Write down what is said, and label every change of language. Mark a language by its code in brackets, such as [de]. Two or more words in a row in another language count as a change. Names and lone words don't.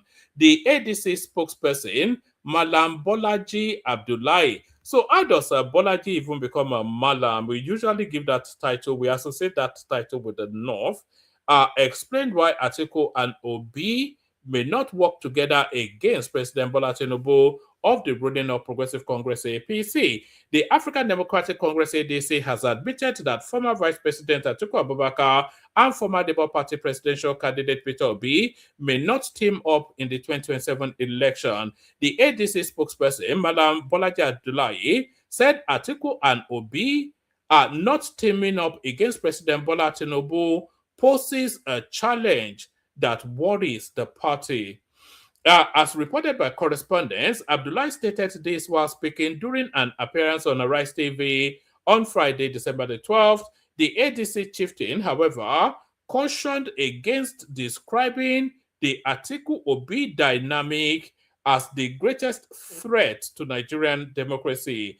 [en] The ADC spokesperson, Malam Bolaji Abdullahi. So how does Bolaji even become a Malam? We usually give that title, we associate that title with the North. Explained why Atiku and Obi may not work together against President Bola Tinubu of the ruling of Progressive Congress APC. The African Democratic Congress ADC has admitted that former Vice President Atiku Abubakar and former Labour Party presidential candidate Peter Obi may not team up in the 2027 election. The ADC spokesperson, Malam Bolaji Abdullahi, said Atiku and Obi are not teaming up against President Bola Tinubu poses a challenge that worries the party. As reported by correspondents, Abdullahi stated this while speaking during an appearance on Arise TV on Friday, December the 12th. The ADC chieftain, however, cautioned against describing the Atiku Obi dynamic as the greatest threat to Nigerian democracy.